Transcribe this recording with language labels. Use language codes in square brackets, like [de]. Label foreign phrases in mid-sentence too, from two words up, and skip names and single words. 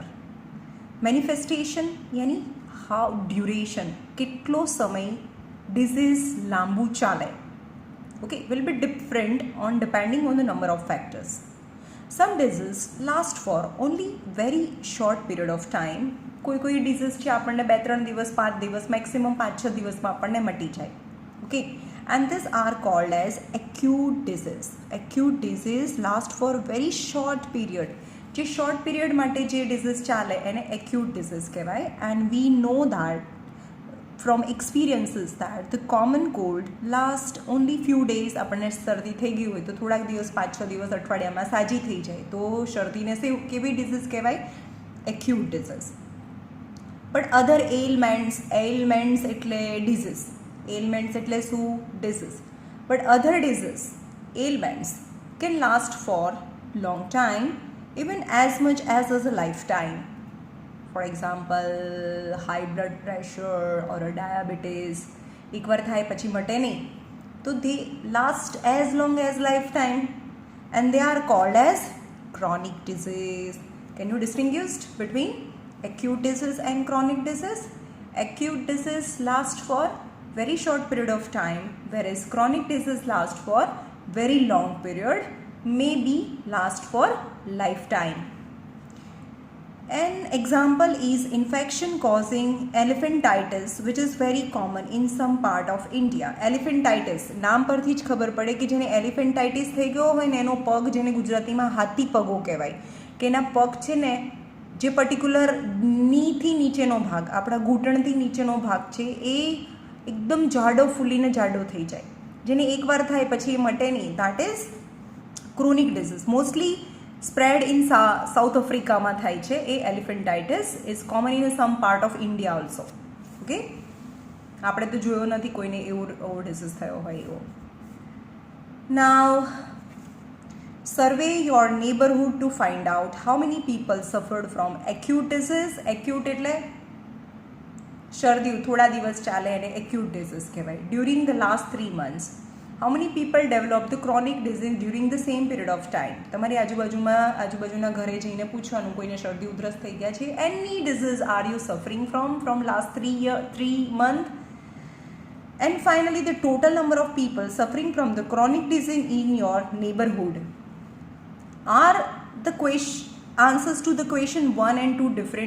[en] Manifestation यानी how duration, [gu] કેટલો સમય disease લાંબુ ચાલે, [en] okay, will be different on depending on the number of factors. Some disease last for only very short period of time. [gu] કોઈ disease છે આપણને 2-3 દિવસ 5 દિવસ maximum 5-6 દિવસમાં આપણને મટી જાય, [en] okay, and these are called as acute disease. Acute disease last for very short period. [gu] જે [en] short period [gu] માટે જે disease ચાલે એને [en] acute disease [gu] કહેવાય. [en] And we know that from experiences that the common cold last only few days. [gu] આપણને શરદી થઈ ગઈ હોય તો થોડાક દિવસ 5-6 દિવસ અઠવાડિયામાં સાજી થઈ જાય તો શરદીને કેવી disease કહેવાય? [en] acute disease. But other ailments એટલે disease. [gu] Ailments એટલે શું? [en] disease. But other disease, ailments can last for long time, even as much as a lifetime. For example, high blood pressure or a diabetes. [gu] એકવાર થાય પછી મટે નહીં તો [en] they last as long as lifetime and they are called as chronic disease. Can you distinguish between acute disease and chronic disease? Acute disease lasts for very short period of time, whereas chronic disease lasts for very long period, maybe last for lifetime. An example is infection causing elephantitis, which is very common in some part of India. [gu] Elephantitis નામ પરથી જ ખબર પડે કે જેને elephantitis થઈ ગયો હોય ને એનો પગ જેને ગુજરાતીમાં હાથી પગો કહેવાય કે એના પગ છે ને જે પર્ટિક્યુલર નીથી નીચેનો ભાગ આપણા ઘૂંટણથી નીચેનો ભાગ છે એ એકદમ જાડો ફૂલીને જાડો થઈ જાય જેને એકવાર થાય પછી એ મટે નહીં. [en] that is chronic disease. mostly spread in South Africa [gu] માં થાય છે. [en] એ elephantitis is common in some part of India also. [gu] okay, આપણે તો જોયો નથી કોઈને એવો disease થયો હોય એવો. [en] Now survey your neighborhood to find out how many people suffered from acute disease. [gu] acute એટલે શરદી થોડા દિવસ ચાલે એને [en] acute disease [gu] કહેવાય. [en] during the last 3 months, how many people developed the chronic disease during the same period of time? [gu] તમારી આજુબાજુના ઘરે જઈને પૂછવાનું કોઈને શરદી ઉધરસ થઈ ગયા છે? [en] any disease are you suffering from last 3 months? And finally, the total number of people suffering from the chronic disease in your neighborhood. Are the answers to the question 1 and 2 different?